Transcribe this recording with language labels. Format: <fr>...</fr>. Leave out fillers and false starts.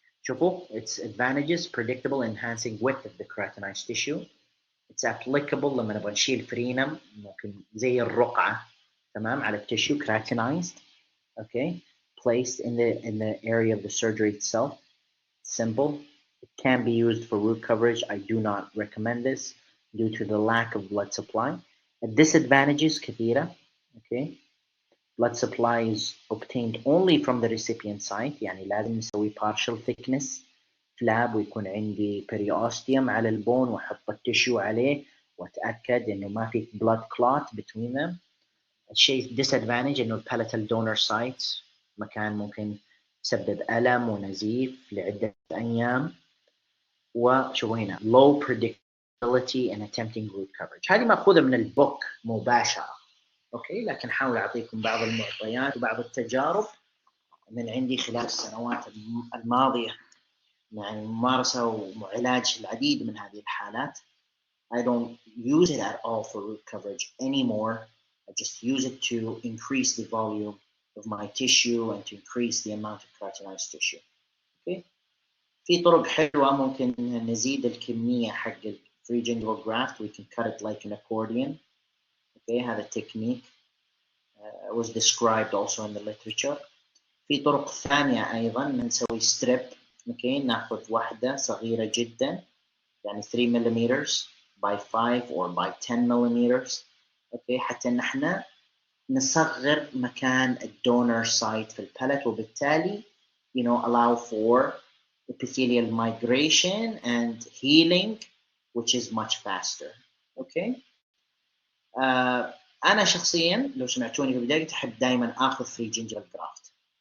<en>شوفوا its advantages: predictable, enhancing width of the keratinized tissue. It's applicable</en> <ar>لما نبغى نشيل فرينم ممكن زي الرقعة تمام على التشيو keratinized.</ar> <en>Okay, placed in the area of the surgery itself. Simple. It can be used for root coverage. I do not recommend this due to the lack of blood supply. Disadvantages كثيرة. Okay, blood supply is obtained only from the recipient site.</en> <ar>يعني لازم نسوي</ar> <en>partial thickness flab</en> <ar>ويكون عندي periosteum على البون واحط التشيو عليه واتاكد انه ما في</ar> <en>blood clot between them.</en> <ar>الشيء disadvantage انه palatal donor site مكان ممكن يسبب الم ونزيف لعده ايام.</ar> <en>وشوفوا هنا low predictability in attempting root coverage.</en> <ar>هذه ماخوذه من البوك مباشره. اوكي، لكن حاول اعطيكم بعض المعطيات وبعض التجارب من عندي خلال السنوات الماضيه يعني ممارسه وعلاج العديد من هذه الحالات.</ar> <en>I don't use it at all for root coverage anymore. I just use it to increase the volume of my tissue and to increase the amount of keratinized tissue. Okay.</en> <ar>في طرق حلوة ممكن نزيد الكمية حق ال free gingival graft.</ar> <en>We can cut it like an accordion. Okay, هذا technique was described also in the literature.</en> <ar>في طرق ثانية أيضا نسوي strip.</ar> <en>Okay,</en> <ar>ناخذ واحدة صغيرة جدا يعني</ar> <en>3 millimeters by 5 or by 10 millimeters.</en> <ar>اوكي، حتى ان احنا نصغر مكان الدونر سايت في البالت وبالتالي</ar> <en>allow for epithelial migration and healing which is much faster.</en> <ar>اوكي، انا شخصيا لو سمعتوني في البدايه احب دائما اخذ free gingival graft.</ar>